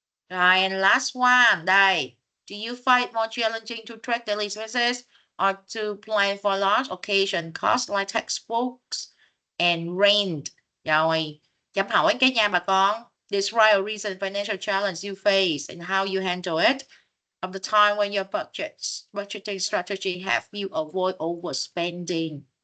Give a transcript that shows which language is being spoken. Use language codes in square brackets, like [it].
[en] Rồi, and last one, đây. Do you find it more challenging to track daily expenses or to plan for large occasion costs like textbooks and rent? [vi] Rồi, chấm hỏi cái nha bà con. [en] Describe a recent financial challenge you face and how you handle it. Of the time when your budgeting strategy help you avoid overspending.